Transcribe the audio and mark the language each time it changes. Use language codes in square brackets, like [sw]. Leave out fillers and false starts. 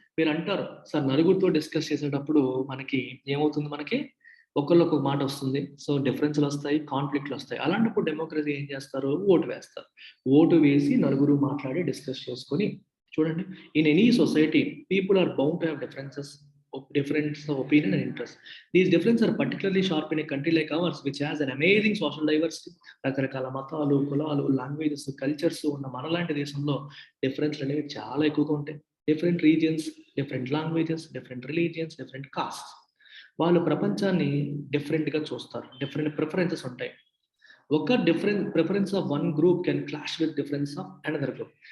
[te] మీరు అంటారు, సార్ నలుగురితో డిస్కస్ చేసేటప్పుడు మనకి ఏమవుతుంది, మనకి ఒకళ్ళు ఒక మాట వస్తుంది, సో డిఫరెన్స్లు వస్తాయి, కాన్ఫ్లిక్ట్లు వస్తాయి. అలాంటప్పుడు డెమోక్రసీ ఏం చేస్తారు, ఓటు వేస్తారు. ఓటు వేసి నలుగురు మాట్లాడి డిస్కస్ చేసుకొని, చూడండి, [en] In any society people are bound to have difference of opinion and interest. These differences are particularly sharp in a country like ours, which has an amazing social diversity. [te] రకరకాల మతాలు, కులాలు, languages, cultures ఉన్న మనలాంటి దేశంలో డిఫరెన్స్లు అనేవి చాలా ఎక్కువగా ఉంటాయి. Different regions, different languages, different religions, different cost. వాళ్ళు ప్రపంచాన్ని డిఫరెంట్గా చూస్తారు, డిఫరెంట్ ప్రిఫరెన్సెస్ ఉంటాయి. [en] ఒక different preference of one group can clash with difference of another group.